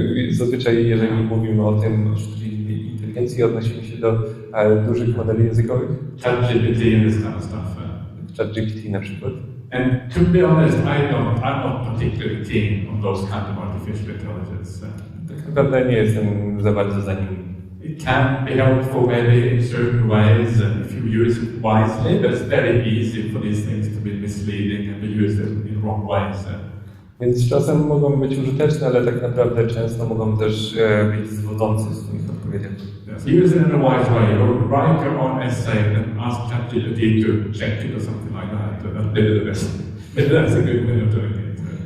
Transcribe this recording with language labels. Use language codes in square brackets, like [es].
[pl] Zazwyczaj, jeżeli mówimy o tym, o sztucznej inteligencji, odnosimy się do dużych modeli językowych. [en] ChatGPT and this kind of stuff. [pl] ChatGPT na przykład. [en] And to be honest, I'm not particularly keen on those kind of artificial intelligence. [pl] Tak naprawdę nie jestem za bardzo za nimi. [en] It can be helpful maybe in certain ways if you use it wisely, but it's very easy for these things to be misleading and be used in wrong ways. [pl] Więc czasem mogą być użyteczne, ale tak naprawdę często mogą też być zwodzące w swoich odpowiedziach. [en] Yes, use it in a wise way, or write your own essay and ask ChatGPT to check it or something like that. Maybe the best. Maybe that's a good way of doing it.